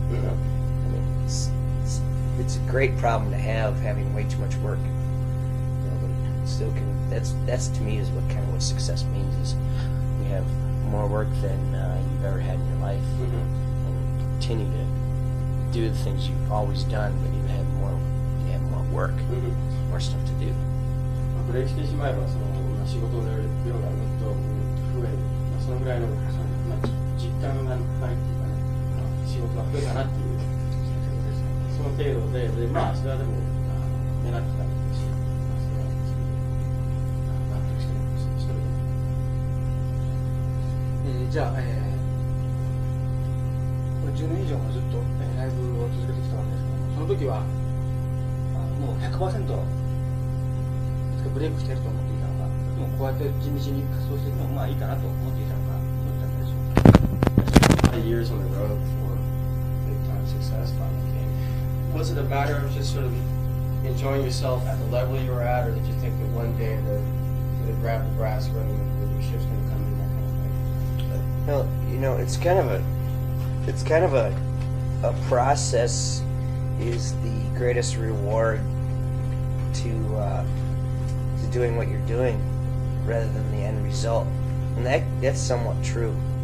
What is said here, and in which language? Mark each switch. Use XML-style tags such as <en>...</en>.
<en>I mean, it's a great problem to have, having way too much work. But it still can. That's to me is what success means, is you have more work than you've ever had in your life, and continue to do the things you've always done, but you have more work, more stuff to do.</en> <ja>ブレーキしてしまえば仕事の量がもっと増える、そのぐらいの、実感がないっていうかね、仕事が増えたなっていうその程度で、それはでも狙ってたんですし、それは納得してる。じゃあ、10年以上もずっとライブを続けてきたわけですけど、その時はもう 100% ブレイクしてると思っていたのか、もうこうやって地道に活動していくのもいいかなと思っていたのか、どうだったでしょうか。</ja> <en>Years on the road before big time success finally came. Was it a matter of just sort of enjoying yourself at the level you were at, or did you think that one day the grab the brass ring and your ship's going to come in, that kind of thing? Well, it's kind of a process is the greatest reward to doing what you're doing rather than the end result, and that's somewhat true.</en>